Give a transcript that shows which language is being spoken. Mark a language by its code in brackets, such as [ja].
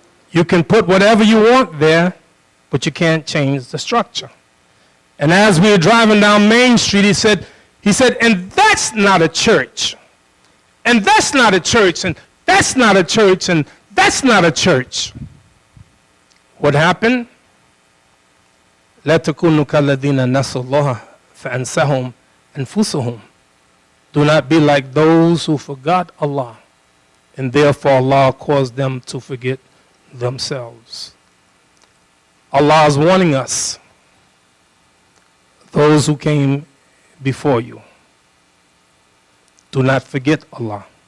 [en] You can put whatever you want there, but you can't change the structure. And as we were driving down Main Street, he said, and that's not a church. And that's not a church, and that's not a church, and that's not a church. What happened? [ar] لا تكونوا كالذين نسوا الله فأنساهم أنفسهم. [en] Do not be like those who forgot Allah, and therefore Allah caused them to forget themselves. Allah is warning us, those who came before you, do not forget Allah.